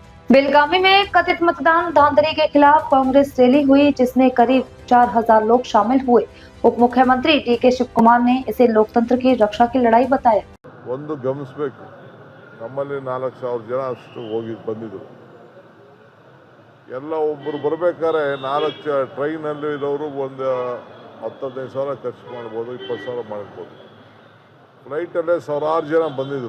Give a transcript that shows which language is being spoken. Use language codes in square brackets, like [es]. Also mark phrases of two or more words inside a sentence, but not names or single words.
[hi] बेलगावी में कथित मतदान धांधली के खिलाफ कांग्रेस रैली हुई, जिसमें करीब 4000 लोग शामिल हुए। उप मुख्यमंत्री डीके शिव कुमार ने इसे लोकतंत्र की रक्षा की लड़ाई बताया। [kn] ಒಂದು ಗಮನಿಸಬೇಕು, ನಮ್ಮಲ್ಲಿ 4000 ಜನ ಅಷ್ಟು ಹೋಗಿ ಬಂದಿದ್ರು. ಎಲ್ಲ ಒಬ್ಬರು ಬರಬೇಕಾದ್ರೆ 4 ಟ್ರೈನಲ್ಲಿ ಇರೋರು ಒಂದು 10-15 ಸಾವಿರ ಖರ್ಚು ಮಾಡ್ಬೋದು, 20 ಸಾವಿರ ಮಾಡ್ಬೋದು. ಫ್ಲೈಟಲ್ಲೇ ಸಾವಿರಾರು ಜನ ಬಂದಿದ್ರು.